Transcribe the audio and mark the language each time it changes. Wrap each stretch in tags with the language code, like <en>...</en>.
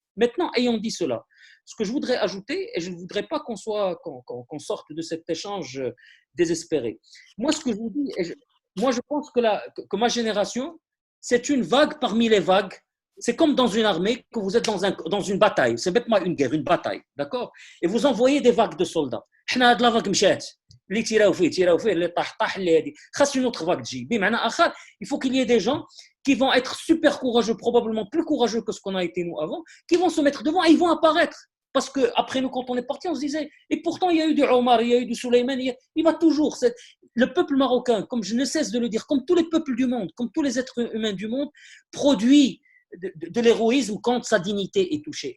<fr>Maintenant, ayant dit cela, ce que je voudrais ajouter, et je ne voudrais pas qu'on sorte de cet échange désespéré. Moi, ce que je vous dis, moi, je pense que ma génération, c'est une vague parmi les vagues. C'est comme dans une armée, que vous êtes dans une bataille. C'est bêtement une guerre, une bataille, d'accord? Et vous envoyez des vagues de soldats.</fr> <ar>حنا هاد لا vague مشات اللي تيراو فيه اللي طاح اللي هادي خاص</ar> <fr>une autre vague</fr> <ar>تجي بمعنى آخر.</ar> <fr>Il faut qu'il y ait des gens qui vont être super courageux, probablement plus courageux que ce qu'on a été nous avant, qui vont se mettre devant et ils vont apparaître. Parce qu'après nous, quand on est parti, on se disait, et pourtant il y a eu du Omar, il y a eu du Souleymane, il va toujours. Le peuple marocain, comme je ne cesse de le dire, comme tous les peuples du monde, comme tous les êtres humains du monde, produit de l'héroïsme quand sa dignité est touchée.</fr>